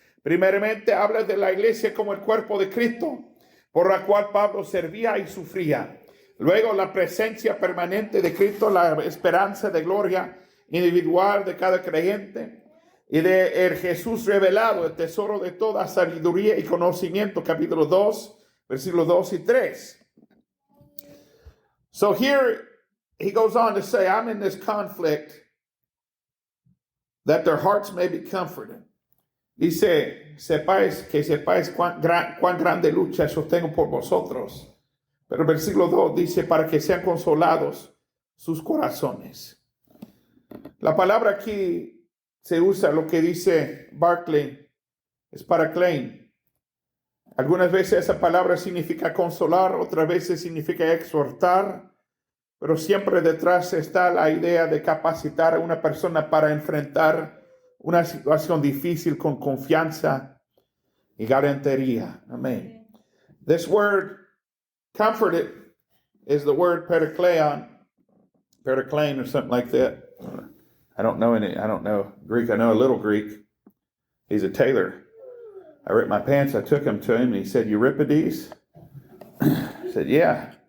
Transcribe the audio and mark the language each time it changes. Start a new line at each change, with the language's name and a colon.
Spanish: Primeramente habla de la iglesia como el cuerpo de Cristo, por la cual Pablo servía y sufría. Luego la presencia permanente de Cristo, la esperanza de gloria individual de cada creyente, y de el Jesús revelado, el tesoro de toda sabiduría y conocimiento, capítulo 2, versículos 2 y 3.
English: So here he goes on to say, I'm in this conflict that their hearts may be comforted.
Spanish: Dice, sepáis cuán grande lucha sostengo por vosotros. Pero el versículo 2 dice, para que sean consolados sus corazones. La palabra aquí se usa, lo que dice Barclay, es paraklein. Algunas veces esa palabra significa consolar, otras veces significa exhortar, pero siempre detrás está la idea de capacitar a una persona para enfrentar una situación difícil con confianza y garantería. Amén.
English: This word, comforted, is the word paraklein or something like that. I don't know Greek. I know a little Greek. He's a tailor. I ripped my pants. I took him to him, and he said, Euripides? I said, yeah.